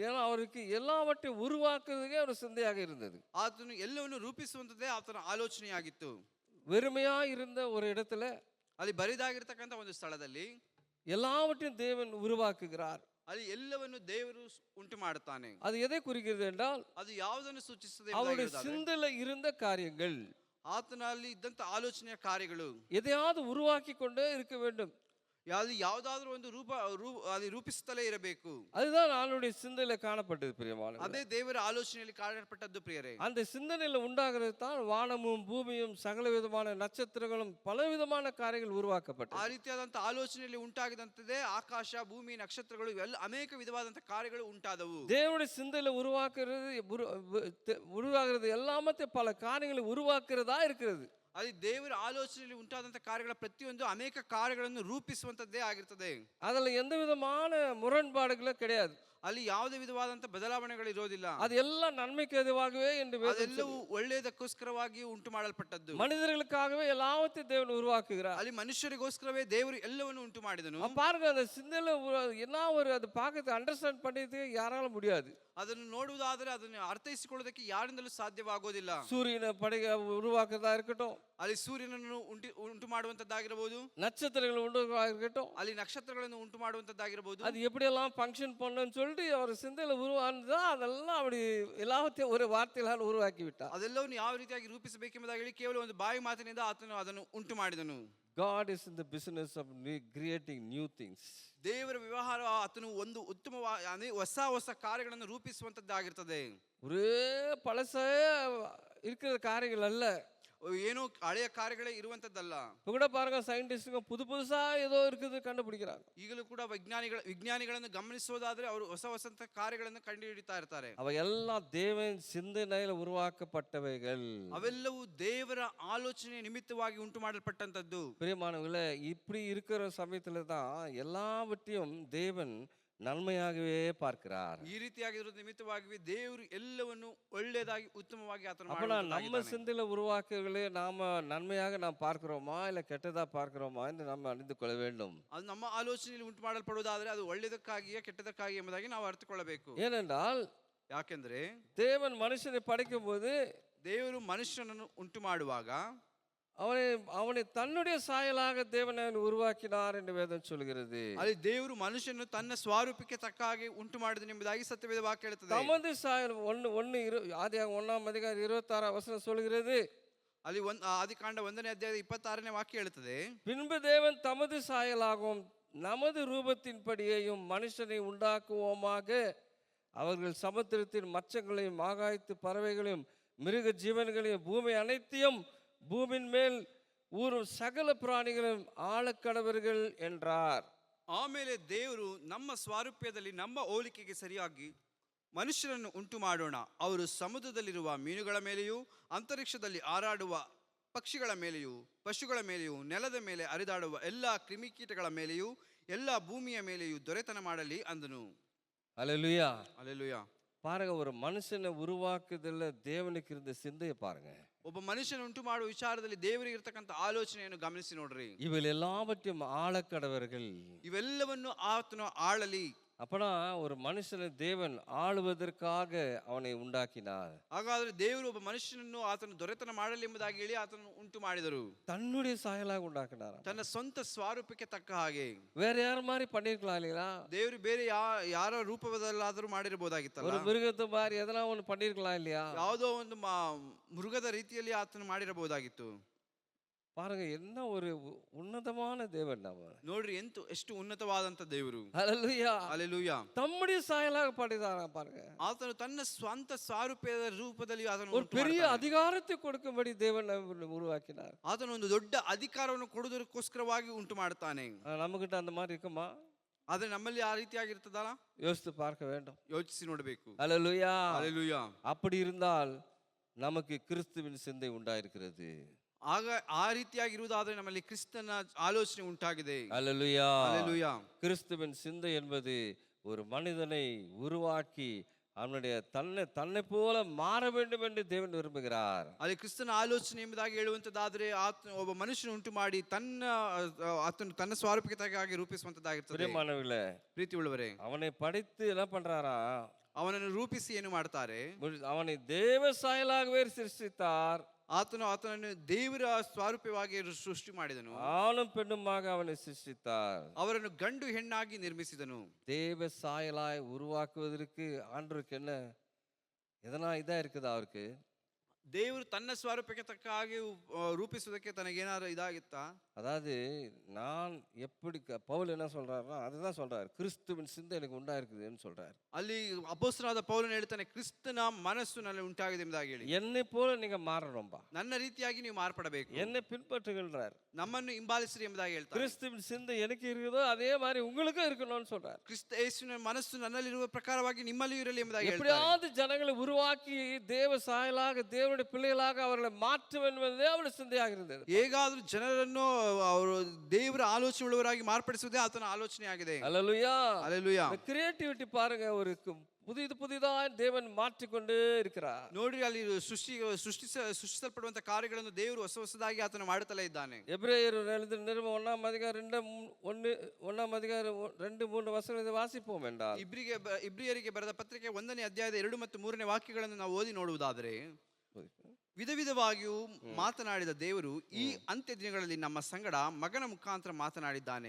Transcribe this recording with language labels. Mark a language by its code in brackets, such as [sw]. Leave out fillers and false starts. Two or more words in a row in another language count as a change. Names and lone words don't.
[ta] ஏன்னா அவருக்கு எல்லாவற்றையும் உருவாக்குறதுக்கே ஒரு சிந்தையாக இருந்தது. [kn] ಆತನು ಎಲ್ಲವನ್ನು ರೂಪಿಸುವಂತದ್ದೇ ಆತನ ಆಲೋಚನೆಯಾಗಿತ್ತು. [ta] வெறுமையா இருந்த ஒரு இடத்துல [kn] ಅಲ್ಲಿ ಬರಿದಾಗಿರ್ತಕ್ಕಂಥ ಒಂದು ಸ್ಥಳದಲ್ಲಿ [ta] எல்லாவற்றையும் தேவன் உருவாக்குகிறார். [kn] ಅಲ್ಲಿ ಎಲ್ಲವನ್ನು ದೇವರು ಉಂಟು ಮಾಡುತ್ತಾನೆ. [ta] அது எதை குறிக்கிறது என்றால் [kn] ಅದು ಯಾವುದನ್ನು ಸೂಚಿಸುತ್ತದೆ [ta] அவருடைய [kn] ಎಂಬುದಾಗಿರುವುದಾದರೆ, [ta] சிந்தையில இருந்த காரியங்கள் [kn] ಆತನಲ್ಲಿ ಇದ್ದಂತ ಆಲೋಚನೆಯ ಕಾರ್ಯಗಳು [ta] எதையாவது உருவாக்கி கொண்டே இருக்க வேண்டும். [kn] ಯಾವುದಾದ್ರೂ ಒಂದು ಅಲ್ಲಿ ರೂಪಿಸುತ್ತಲೇ ಇರಬೇಕು. [ta] அதுதான் ஆளுடைய சிந்தையில காணப்பட்டது பிரியமானவர்களே. [kn] ಅದೇ ದೇವರ ಆಲೋಚನೆಯಲ್ಲಿ ಕಾಣಲ್ಪಟ್ಟದ್ದು ಪ್ರಿಯರೇ. [ta] அந்த சிந்தனையில உண்டாகிறது தான் வானமும் பூமியும் சகல விதமான நட்சத்திரங்களும் பல விதமான காரியங்கள் [kn] ಆ [ta] உருவாக்கப்பட்டது. [kn] ರೀತಿಯಾದಂತ ಆಲೋಚನೆಯಲ್ಲಿ ಉಂಟಾಗಿದಂತದೇ ಆಕಾಶ, ಭೂಮಿ, ನಕ್ಷತ್ರಗಳು ಇವೆಲ್ಲ ಅನೇಕ ವಿಧವಾದಂತ ಕಾರ್ಯಗಳು ಉಂಟಾದವು. [ta] தேவனுடைய சிந்தையில உருவாகிறது எல்லாமே பல காரியங்களை உருவாக்குறதா இருக்கிறது. [kn] ಅಲ್ಲಿ ದೇವರ ಆಲೋಚನೆಯಲ್ಲಿ ಉಂಟಾದಂತ ಕಾರ್ಯಗಳ ಪ್ರತಿಯೊಂದು ಅನೇಕ ಕಾರ್ಯಗಳನ್ನು ರೂಪಿಸುವಂತದ್ದೇ ಆಗಿರ್ತದೆ. [ta] அதுல எந்த விதமான முரண்பாடுகளும் கிடையாது. [kn] ಅಲ್ಲಿ ಯಾವುದೇ ವಿಧವಾದಂತ ಬದಲಾವಣೆಗಳು ಇರೋದಿಲ್ಲ. [ta] அது எல்லாம் நன்மைக்கு எதுவாகவே என்று [kn] ಅದೆಲ್ಲವೂ ಒಳ್ಳೆಯದಕ್ಕೋಸ್ಕರವಾಗಿ ಉಂಟು ಮಾಡಲ್ಪಟ್ಟದ್ದು. [ta] மனிதர்களுக்காகவே எல்லாவற்றையும் தேவன் உருவாக்குகிறார். [kn] ಅಲ್ಲಿ ಮನುಷ್ಯರಿಗೋಸ್ಕರವೇ ದೇವರು ಎಲ್ಲವನ್ನು ಉಂಟು ಮಾಡಿದನು. [ta] பாருங்க, அந்த சிந்தையில என்ன ஒரு அது பார்க்கறது அண்டர்ஸ்டாண்ட் பண்ணிட்டு யாரால முடியாது. [kn] ಅದನ್ನು ನೋಡುವುದಾದರೆ ಅದನ್ನು ಅರ್ಥೈಸಿಕೊಳ್ಳೋದಕ್ಕೆ ಯಾರಿಂದಲೂ ಸಾಧ್ಯವಾಗೋದಿಲ್ಲ. [ta] சூரியனை உருவாக்குறதா இருக்கட்டும், [kn] ಅಲ್ಲಿ ಸೂರ್ಯನನ್ನು ಉಂಟು ಮಾಡುವಂತದ್ದಾಗಿರಬಹುದು, [ta] நட்சத்திரங்களை இருக்கட்டும், [kn] ಅಲ್ಲಿ ನಕ್ಷತ್ರಗಳನ್ನು ಉಂಟು ಮಾಡುವಂತದ್ದಾಗಿರಬಹುದು. [ta] அது எப்படியெல்லாம் ஃபங்க்ஷன் பண்ணணும்னு சொல்லிட்டு அவர் சிந்தையில உருவானதா அதெல்லாம் அப்படி எல்லாத்தையும் ஒரு வார்த்தையால் உருவாக்கி விட்டார். [kn] ಅದೆಲ್ಲವನ್ನು ಯಾವ ರೀತಿಯಾಗಿ ರೂಪಿಸಬೇಕೆಂಬುದಾಗಿ ಹೇಳಿ ಕೇವಲ ಒಂದು ಬಾಯಿ ಮಾತಿನಿಂದ ಆತನು ಅದನ್ನು ಉಂಟು ಮಾಡಿದನು. [en] God is in the business of creating new things. [kn] ದೇವರ ವ್ಯವಹಾರ ಆತನು ಒಂದು ಉತ್ತಮವಾದ ಹೊಸ ಕಾರ್ಯಗಳನ್ನು ರೂಪಿಸುವಂತದ್ದಾಗಿರ್ತದೆ. [ta] ஒரே பழசே இருக்கிற காரியங்கள் அல்ல, [kn] ಏನು ಹಳೆಯ ಕಾರ್ಯಗಳೇ ಇರುವಂತದ್ದಲ್ಲ. [ta] இப்போ கூட பாருங்க, சயின்டிஸ்டுங்க புதுசா ஏதோ இருக்குது கண்டுபிடிக்கிறாங்க. [kn] ಈಗಲೂ ಕೂಡ ವಿಜ್ಞಾನಿಗಳನ್ನು ಗಮನಿಸೋದಾದ್ರೆ ಅವರು ಹೊಸ ಕಾರ್ಯಗಳನ್ನು ಕಂಡುಹಿಡಿತಾ ಇರ್ತಾರೆ. [ta] அவை எல்லாம் தேவன் சிந்தனையில உருவாக்கப்பட்டவைகள். [kn] ಅವೆಲ್ಲವೂ ದೇವರ ಆಲೋಚನೆ ನಿಮಿತ್ತವಾಗಿ ಉಂಟು ಮಾಡಲ್ಪಟ್ಟಂತದ್ದು. [ta] பிரியமானவர்களே, இப்படி இருக்கிற சமயத்துல தான் எல்லாவற்றையும் தேவன் நன்மையாகவே பார்க்கிறார். [kn] ಈ ರೀತಿಯಾಗಿರೋ ನಿಮಿತ್ತವಾಗಿ ದೇವರು ಎಲ್ಲವನ್ನು ಒಳ್ಳೆಯದಾಗಿ ಉತ್ತಮವಾಗಿ ಆತನು [ta] அப்ப நம்ம சிந்தையில உருவாக்குகளே நாம நன்மையாக நாம் பார்க்கிறோமா இல்ல கெட்டதா பார்க்கிறோமா என்று நம்ம அறிந்து கொள்ள வேண்டும். [kn] ಅದು ನಮ್ಮ ಆಲೋಚನೆಯಲ್ಲಿ ಉಂಟು ಮಾಡಲ್ಪಡುವುದಾದ್ರೆ ಅದು ಒಳ್ಳೆಯದಕ್ಕಾಗಿಯೇ ಕೆಟ್ಟದಕ್ಕಾಗಿ ಎಂಬುದಾಗಿ ನಾವು ಅರ್ಥಕೊಳ್ಳಬೇಕು. [ta] ஏனென்றால் [kn] ಯಾಕೆಂದ್ರೆ [ta] தேவன் மனுஷனை படைக்கும் போது [kn] ದೇವರು ಮನುಷ್ಯನನ್ನು ಉಂಟು ಮಾಡುವಾಗ [ta] அவனை தன்னுடைய சாயலாக தேவன் உருவாக்கினார் என்று வேதம் சொல்கிறது. [kn] ಅಲ್ಲಿ ದೇವರು ಮನುಷ್ಯನನ್ನು ತನ್ನ ಸ್ವರೂಪಕ್ಕೆ ತಕ್ಕ ಹಾಗೆ ಉಂಟು ಮಾಡಿದನು ಎಂಬುದಾಗಿ ಸತ್ಯವೇದ ವಾಕ್ಯ ಹೇಳುತ್ತದೆ. [ta] தமது சாயல் ஆதியாகமம் 1ஆம் அதிகாரம் 26ஆம் வசனம் சொல்கிறது. [kn] ಅಲ್ಲಿ ಆದಿಕಾಂಡ 1ನೇ ಅಧ್ಯಾಯದ 26ನೇ ವಾಕ್ಯ ಹೇಳುತ್ತದೆ, [ta] பின்பு தேவன் தமது சாயலாகவும் நமது ரூபத்தின்படியேயும் மனுஷனை உண்டாக்குவோமாக, அவர்கள் சமுத்திரத்தின் மச்சங்களையும் ஆகாயத்து பறவைகளையும் மிருக ஜீவன்களையும் பூமி அனைத்தையும் பூமியின் மேல் ஊரும் சகல பிராணிகளும் ஆளக்கடவர்கள் என்றார். [kn] ಆಮೇಲೆ ದೇವರು ನಮ್ಮ ಸ್ವಾರೂಪ್ಯದಲ್ಲಿ ನಮ್ಮ ಹೋಲಿಕೆಗೆ ಸರಿಯಾಗಿ ಮನುಷ್ಯರನ್ನು ಉಂಟು ಮಾಡೋಣ, ಅವರು ಸಮುದ್ರದಲ್ಲಿರುವ ಮೀನುಗಳ ಮೇಲೆಯೂ ಅಂತರಿಕ್ಷದಲ್ಲಿ ಹಾರಾಡುವ ಪಕ್ಷಿಗಳ ಮೇಲೆಯೂ ಪಶುಗಳ ಮೇಲೆಯೂ ನೆಲದ ಮೇಲೆ ಹರಿದಾಡುವ ಎಲ್ಲ ಕ್ರಿಮಿಕೀಟಗಳ ಮೇಲೆಯೂ ಎಲ್ಲ ಭೂಮಿಯ ಮೇಲೆಯೂ ದೊರೆತನ ಮಾಡಲಿ ಅಂದನು. [ta] அல்லேலூயா, அல்லேலೂಯಾ. பாருங்க, ஒரு மனுஷனை உருவாக்குதல்ல தேவனுக்கு இருந்த சிந்தையை பாருங்க. [kn] ಒಬ್ಬ ಮನುಷ್ಯನ ಉಂಟು ಮಾಡುವ ವಿಚಾರದಲ್ಲಿ ದೇವರಿಗೆ ಇರತಕ್ಕಂತ ಆಲೋಚನೆಯನ್ನು ಗಮನಿಸಿ ನೋಡ್ರಿ. [ta] இவள் எல்லாவற்றையும் ஆளக்கடவர்கள், [kn] ಇವೆಲ್ಲವನ್ನು ಆತನು ಆಳಲಿ. [ta] அப்பனா ஒரு மனுஷனை தேவன் ஆளுவதற்காக அவனை உண்டாக்கினார். [kn] ಹಾಗಾದ್ರೆ ದೇವರು ಒಬ್ಬ ಮನುಷ್ಯನನ್ನು ಆತನು ದೊರೆತನ ಮಾಡಲಿ ಎಂಬುದಾಗಿ ಹೇಳಿ ಆತನು ಉಂಟು ಮಾಡಿದರು. [ta] தன்னுடைய சாயலாக உண்டாக்கினார். [kn] ತನ್ನ ಸ್ವಂತ ಸ್ವರೂಪಕ್ಕೆ ತಕ್ಕ ಹಾಗೆ. [ta] வேற யார் மாதிரி பண்ணிருக்கலாம் இல்லையா? [kn] ದೇವರು ಬೇರೆ ಯಾರ ರೂಪದಲ್ಲಾದರೂ ಮಾಡಿರಬಹುದಾಗಿತ್ತಲ್ಲ. [ta] ஒரு மிருகத்தை மாதிரி எதனா ஒன்று பண்ணிருக்கலாம் இல்லையா? [kn] ಯಾವುದೋ ಒಂದು ಮೃಗದ ರೀತಿಯಲ್ಲಿ ಆತನು ಮಾಡಿರಬಹುದಾಗಿತ್ತು. [ta] பாருங்க, என்ன ஒரு உன்னதமான தேவன் நம்ம. [kn] ನೋಡ್ರಿ ಎಷ್ಟು ಉನ್ನತವಾದಂತ ದೇವರು. [ta] ஹல்லேலூயா, [kn] ಹಲ್ಲೆಲೂಯಾ. [ta] தம்முடைய சாயலாக படைத்தாரா பாருங்க. [kn] ಆತನು ತನ್ನ ಸ್ವಂತ ಸ್ವರೂಪದ ರೂಪದಲ್ಲಿ ಆತನು [ta] ஒரு பெரிய அதிகாரத்தை கொடுக்கும்படி தேவன் உருவாக்கினார். [kn] ಆತನು ಒಂದು ದೊಡ್ಡ ಅಧಿಕಾರವನ್ನು ಕೊಡುವುದಕ್ಕೋಸ್ಕರವಾಗಿ ಉಂಟು ಮಾಡುತ್ತಾನೆ. [ta] நம்மகிட்ட அந்த மாதிரி இருக்குமா? [kn] ಆದ್ರೆ ನಮ್ಮಲ್ಲಿ ಆ ರೀತಿಯಾಗಿರ್ತದಲ್ಲ, [ta] யோசித்து பார்க்க வேண்டும். [kn] ಯೋಚಿಸಿ ನೋಡಬೇಕು. [ta] ஹல்லேலூயா, [kn] ಹಲ್ಲೆಲೂಯಾ. [ta] அப்படி இருந்தால் நமக்கு கிறிஸ்துவின் சிந்தை உண்டாயிருக்கிறது. [kn] ಆಗ ಆ ರೀತಿಯಾಗಿರುವುದಾದ್ರೆ ನಮ್ಮಲ್ಲಿ ಕ್ರಿಸ್ತನ ಆಲೋಚನೆ ಉಂಟಾಗಿದೆ. [ta] ஹல்லேலூயா, [kn] ಹಲ್ಲೆಲೂಯಾ. [ta] கிறிஸ்துவின் சிந்தை என்பது ஒரு மனிதனை உருவாக்கி அவனுடைய தன்னை போல மாற வேண்டும் என்று தேவன் விரும்புகிறார். [kn] ಅಲ್ಲಿ ಕ್ರಿಸ್ತನ ಆಲೋಚನೆ ಎಂಬುದಾಗಿ ಹೇಳುವಂತದ್ದಾದ್ರೆ ಒಬ್ಬ ಮನುಷ್ಯನ ಉಂಟು ಮಾಡಿ ಆತನು ತನ್ನ ಸ್ವರೂಪಕ್ಕೆ ತಕ್ಕಾಗಿ ರೂಪಿಸುವಂತದ್ದಾಗಿರ್ತದೆ. [ta] பிரியமானவர்களே, [kn] ಪ್ರೀತಿ ಉಳ್ಳವರೇ, [ta] அவனை படைத்து என்ன பண்றாரா? [kn] ಅವನನ್ನು ರೂಪಿಸಿ ಏನು ಮಾಡ್ತಾರೆ? [ta] அவனை தேவ சாயலாகவே சிருஷ்டித்தார். [kn] ಆತನನ್ನು ದೇವರ ಸ್ವರೂಪವಾಗಿ ಸೃಷ್ಟಿ ಮಾಡಿದನು. [ta] ஆணும் பெண்ணுமாக அவனை சிருஷ்டித்தார். [kn] ಅವರನ್ನು ಗಂಡು ಹೆಣ್ಣಾಗಿ ನಿರ್ಮಿಸಿದನು. [ta] தேவ சாயலாய் உருவாக்குவதற்கு ஆண்டவருக்கு என்ன எதனா இதா இருக்குதா? அவருக்கு [kn] ದೇವರು ತನ್ನ ಸ್ವರೂಪಕ್ಕೆ ತಕ್ಕ ಹಾಗೆ ರೂಪಿಸುವುದಕ್ಕೆ ತನಗೇನಾದ್ರು ಇದಾಗಿತ್ತಾ? [ta] அதாவது நான் எப்படி பவுல் என்ன சொல்றாருன்னா அதுதான் சொல்றாரு, கிறிஸ்துவின் சிந்தை எனக்கு உண்டாயிருக்குதுன்னு சொல்றாரு. [kn] ಅಲ್ಲಿ ಅಪೊಸ್ತಲನಾದ ಪೌಲನು ಹೇಳ್ತಾನೆ, ಕ್ರಿಸ್ತನ ಮನಸ್ಸು ನನಗೆ ಉಂಟಾಗಿದೆ ಎಂಬುದಾಗಿ ಹೇಳಿ. [ta] என்னை போல நீங்க மாறணும்பா, [kn] ನನ್ನ ರೀತಿಯಾಗಿ ನೀವು ಮಾರ್ಪಡಬೇಕು, [ta] என்னை பின்பற்றுகின்றார், [kn] ನಮ್ಮನ್ನು ಹಿಂಬಾಲಿಸಿರಿ ಎಂಬುದಾಗಿ ಹೇಳ್ತಾರೆ. [ta] கிறிஸ்துவின் சிந்தை எனக்கு இருக்குதோ அதே மாதிரி உங்களுக்கும் இருக்கணும்னு சொல்றாரு. [kn] ಕ್ರಿಸ್ತ ಯೇಸುವಿನ ಮನಸ್ಸು ನನ್ನಲ್ಲಿರುವ ಪ್ರಕಾರವಾಗಿ ನಿಮ್ಮಲ್ಲಿಯೂ ಇರಲಿ ಎಂಬುದಾಗಿ ಹೇಳ್ತಾರೆ. [ta] எப்படியாவது ஜனங்களை உருவாக்கி தேவ சாயலாக தேவனுடைய பிள்ளைகளாக அவர்களை மாற்ற வேண்டும் என்பதே அவருடைய சிந்தையாக இருந்தது. [kn] ಹೇಗಾದ್ರೂ ಜನರನ್ನು ಅವರು ದೇವರ ಆಲೋಚನೆ ಉಳ್ಳವರಾಗಿ ಮಾರ್ಪಡಿಸುವುದೇ ಆತನ ಆಲೋಚನೆ ಆಗಿದೆ. [ta] அல்லேலூயா, அல்லேலೂಯಾ. கிரியேட்டிவிட்டி பாருங்க, ஒரு புதிதாய் தேவன் மாற்றிக்கொண்டே இருக்கிறார். [kn] ನೋಡ್ರಿ, ಅಲ್ಲಿ ಸೃಷ್ಟಿಸಲ್ಪಡುವಂತ ಕಾರ್ಯಗಳನ್ನು ದೇವರು ಹೊಸದಾಗಿ ಆತನು ಮಾಡುತ್ತಲೇ ಇದ್ದಾನೆ. [ta] எபிரேயர் எழுதின நிருபம் 1:2-3 வசனங்களை வாசிப்போம் என்றால், [kn] ಇಬ್ರಿಯರಿಗೆ ಬರೆದ ಪತ್ರಿಕೆ 1ನೇ ಅಧ್ಯಾಯದ 2 ಮತ್ತು 3ನೇ ವಾಕ್ಯಗಳನ್ನು ನಾವು ಓದಿ ನೋಡುವುದಾದರೆ, ವಿಧ ವಿಧವಾಗಿಯೂ ಮಾತನಾಡಿದ ದೇವರು ಈ ಅಂತ್ಯ ದಿನಗಳಲ್ಲಿ ನಮ್ಮ ಸಂಗಡ ಮಗನ ಮುಖಾಂತರ ಮಾತನಾಡಿದ್ದಾನೆ.